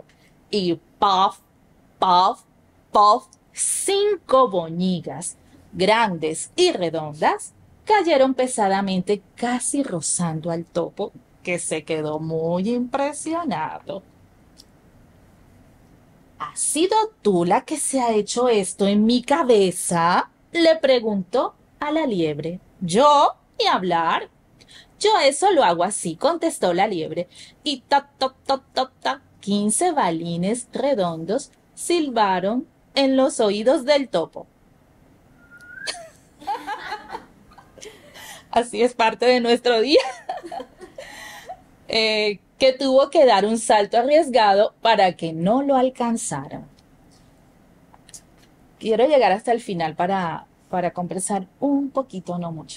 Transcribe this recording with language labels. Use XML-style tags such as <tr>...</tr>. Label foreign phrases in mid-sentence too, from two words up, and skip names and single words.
<es>Y puff, puff, puff, 5 boñigas, grandes y redondas, cayeron pesadamente casi rozando al topo, que se quedó muy impresionado. ¿Has sido tú la que se ha hecho esto en mi cabeza? Le preguntó a la liebre. Yo, ni hablar. Yo eso lo hago así, contestó la liebre. Y toc, toc, toc, toc, toc, 15 balines redondos silbaron en los oídos del topo. Así es parte de nuestro día, que tuvo que dar un salto arriesgado para que no lo alcanzaran. Quiero llegar hasta el final para conversar un poquito, no mucho.</es>